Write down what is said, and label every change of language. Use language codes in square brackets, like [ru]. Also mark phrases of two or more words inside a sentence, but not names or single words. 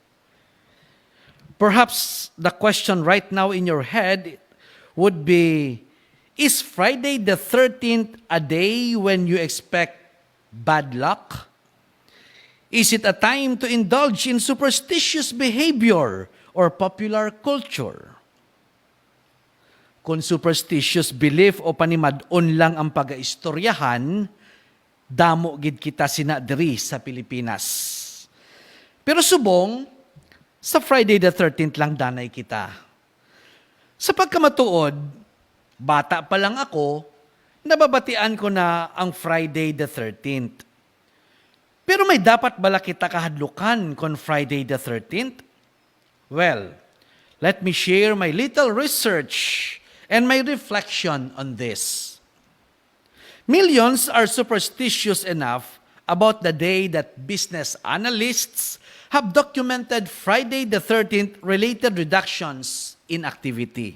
[en] Perhaps the question right now in your head would be, is Friday the 13th a day when you expect bad luck? Is it a time to indulge in superstitious behavior or popular culture? [hil] Kung [en] superstitious belief [hil] o panimadon lang ang pagaistoryahan, damo gid kita sina diri sa Pilipinas. Pero subong, sa Friday the 13th lang danay kita. Sa pagkamatuod, bata pa lang ako, nababatian ko na ang Friday the 13th. Pero may dapat bala kita kahadlukan kung Friday the 13th? [en] Well, let me share my little research and my reflection on this. Millions are superstitious enough about the day that business analysts have documented Friday the 13th related reductions in activity.